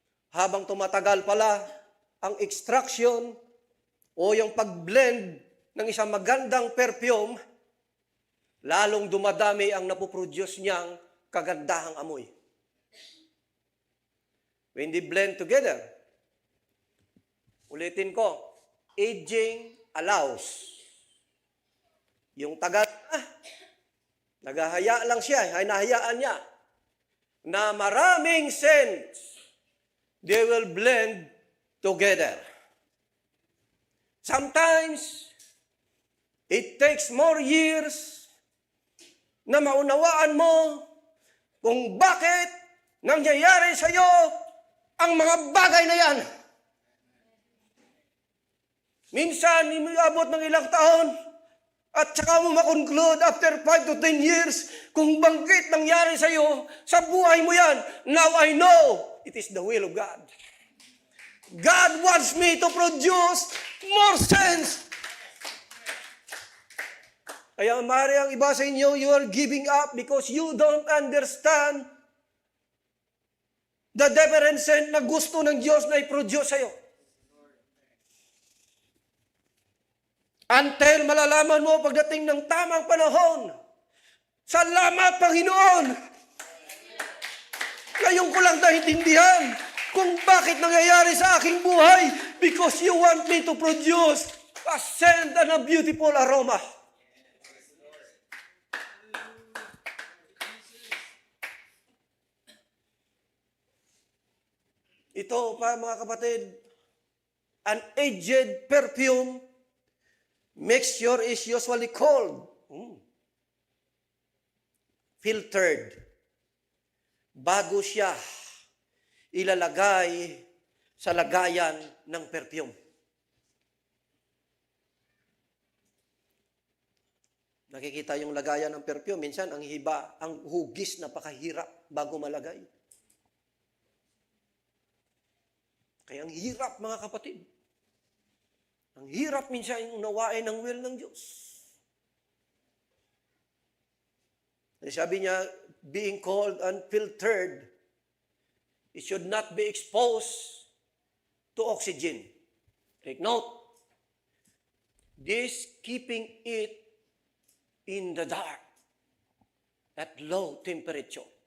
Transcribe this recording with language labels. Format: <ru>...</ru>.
<tl>Habang tumatagal pala ang extraction o yung pag-blend ng isang magandang perfume, lalong dumadami ang napoproduce niyang kagandahang amoy.</tl> <en>When they blend together,</en> <tl>ulitin ko,</tl> <en>aging allows.</en> <tl>Yung tagal, naghahaya lang siya, hinahayaan niya, na maraming scents,</tl> <en>they will blend together. Sometimes, it takes more years</en> <tl>na maunawaan mo kung bakit nangyayari sa iyo ang mga bagay na yan. Minsan, abot ng ilang taon at saka mo makonclude after 5 to 10 years kung bakit nangyari sa iyo, sa buhay mo yan.</tl> <en>Now I know it is the will of God. God wants me to produce more sense.</en> <tl>Kaya maaari ang iba sa inyo,</tl> <en>you are giving up because you don't understand the different scent</en> <tl>na gusto ng Diyos na i-produce sa'yo. Until malalaman mo pagdating ng tamang panahon, salamat Panginoon! Ngayon ko lang naintindihan kung bakit nangyayari sa aking buhay</tl> <en>because you want me to produce A scent and a beautiful aroma.</en> <tl>Ito pa mga kapatid,</tl> <en>an aged perfume mixture is usually called filtered.</en> <tl>Bago siya ilalagay sa lagayan ng perfume. Nakikita yung lagayan ng perfume, minsan ang hiba, ang hugis napakahirap bago malagay. Kaya ang hirap mga kapatid. Ang hirap minsan yung unawain ng will ng Diyos. Sabi niya,</tl> <en>being cold and filtered, it should not be exposed to oxygen. Take note, this keeping it in the dark at low temperature.</en>